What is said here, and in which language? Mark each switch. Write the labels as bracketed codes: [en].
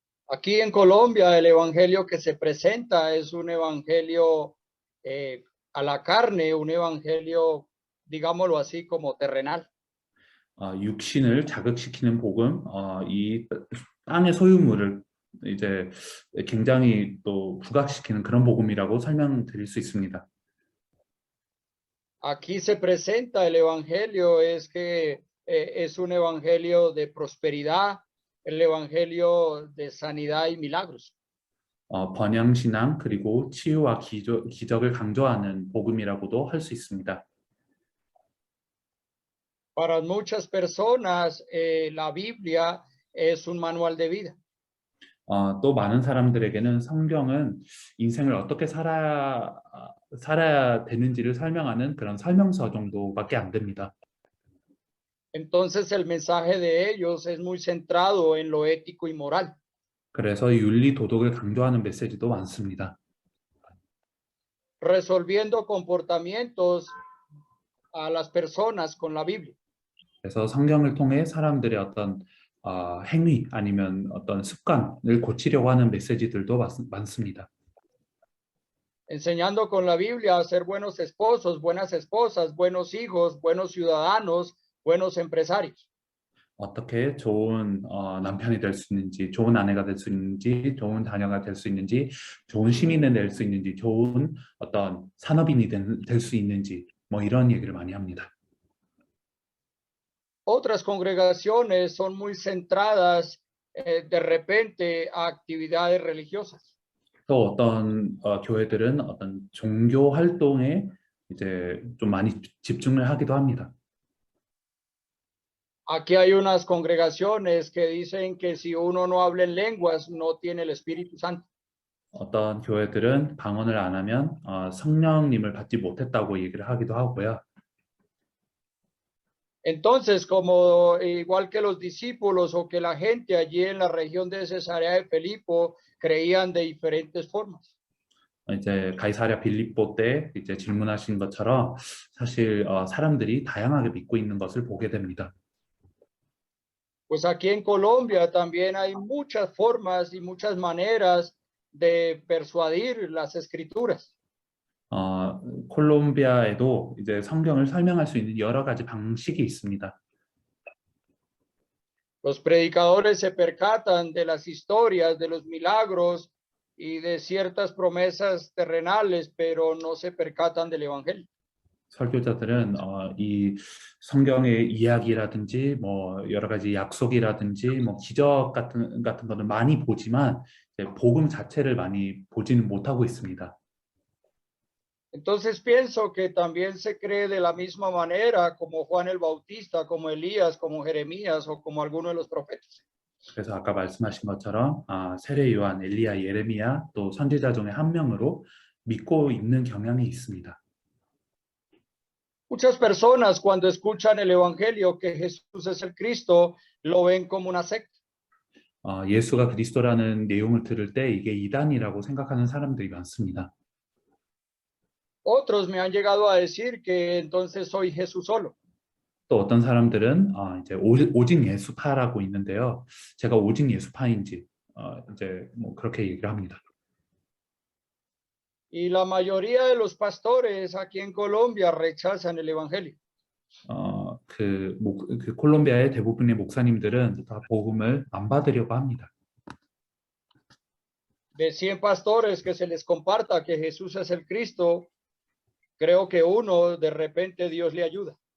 [es] Aquí en Colombia el evangelio que se presenta es un evangelio a la carne, un evangelio, digámoslo así, como terrenal. [ko] 육신을 자극시키는 복음, 이 땅의 소유물을 이제 굉장히 또 부각시키는 그런 복음이라고 설명드릴 수 있습니다. [es] Aquí se presenta el evangelio es que es un evangelio de prosperidad, el evangelio de sanidad y milagros. [ko] 번영신앙 그리고 치유와 기적을 강조하는 복음이라고도 할 수 있습니다. [es] Para muchas personas la Biblia es un manual de vida. [ko] 또 많은 사람들에게는 성경은 인생을 어떻게 살아야 되는지를 설명하는 그런 설명서 정도밖에 안 됩니다. [es] Entonces el mensaje de ellos es muy centrado en lo ético y moral. [ko] 그래서 윤리 도덕을 강조하는 메시지도 많습니다. [es] Resolviendo comportamientos a las personas con la Biblia. [ko] 그래서 성경을 통해 사람들의 어떤 행위 아니면 어떤 습관을 고치려고 하는 메시지들도 많습니다. [es] Enseñando con la Biblia a ser buenos esposos, buenas esposas, buenos hijos, buenos ciudadanos, buenos empresarios. [ko] 어떻게 좋은 남편이 될 수 있는지, 좋은 아내가 될 수 있는지, 좋은 자녀가 될 수 있는지, 좋은 시민이 될 수 있는지, 좋은 어떤 산업인이 될 수 있는지, 뭐 이런 얘기를 많이 합니다. [es] Otras congregaciones son muy centradas de repente a actividades religiosas. [ko] 또 어떤 교회들은 어떤 종교 활동에 이제 좀 많이 집중을 하기도 합니다. [es] Aquí hay unas congregaciones que dicen que si uno no habla en lenguas, no tiene el Espíritu Santo. [ko] 어떤 교회들은 방언을 안 하면 성령님을 받지 못했다고 얘기를 하기도 하고요. [es] Entonces, como igual que los discípulos o que la gente allí en la región de Cesarea de Filipo creían de diferentes formas. [ko] 이제 가이사랴 빌립보 때 이제 질문하신 것처럼 사실 사람들이 다양하게 믿고 있는 것을 보게 됩니다. [es] Pues aquí en Colombia también hay muchas formas y muchas maneras de persuadir las escrituras. [ko] 콜롬비아에도 이제 성경을 설명할 수 있는 여러 가지 방식이 있습니다. [es] Los predicadores se percatan de las historias, de los milagros y de ciertas promesas terrenales, pero no se percatan del evangelio. [ko] 설교자들은 이 성경의 이야기라든지 뭐 여러 가지 약속이라든지 뭐 기적 같은 거는 많이 보지만 이제 복음 자체를 많이 보지는 못하고 있습니다. [es] Entonces pienso que también se cree de la misma manera como Juan el Bautista, como Elías, como Jeremías o como alguno de los profetas. [ko] 그래서 아까 말씀하신 것처럼 세례 요한, 엘리야, 예레미야 또 선지자 중에 한 명으로 믿고 있는 경향이 있습니다. [es] Muchas personas cuando escuchan el evangelio que Jesús es el Cristo lo ven como una secta. [ko] 예수가 그리스도라는 내용을 들을 때 이게 이단이라고 생각하는 사람들이 많습니다. [es] Otros me han llegado a decir que entonces soy Jesús solo. [ko] 또 어떤 사람들은 이제 오직 예수파라고 있는데요. 제가 오직 예수파인지 이제 뭐 그렇게 얘기를 합니다. [es] Y la mayoría de los pastores aquí en Colombia rechazan el evangelio. [ko] 그 콜롬비아의 대부분의 목사님들은 다 복음을 안 받으려고 합니다. [es] De 100 pastores que se les comparta que Jesús es el Cristo, creo que uno de repente Dios le ayuda.